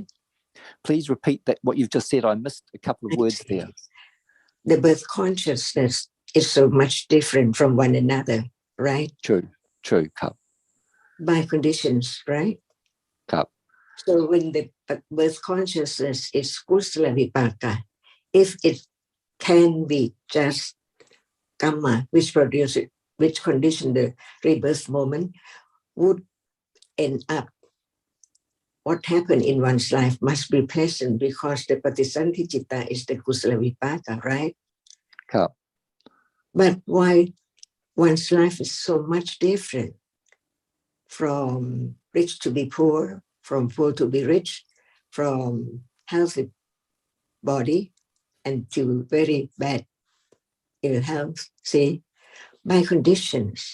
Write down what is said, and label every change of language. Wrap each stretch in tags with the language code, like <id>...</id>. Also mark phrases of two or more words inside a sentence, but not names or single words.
<en>Please repeat that, what you've just said. I missed a couple of words there. The birth consciousness is so much different from one another, right? True, Cup. By conditions, right? Cup. So when the birth consciousness is</en> <pi>kusala vipaka,</pi> <en>if it can be just kamma, which produce it, which condition the rebirth moment, would end up, what happened in one's life must be pleasant, because the</en> <pi>patisanti citta</pi> <en>is the</en> <pi>kusala vipaka,</pi> <en>right? Cup. But why one's life is so much different from rich to be poor, from poor to be rich, from healthy body and to very bad ill health, see, by conditions.</en>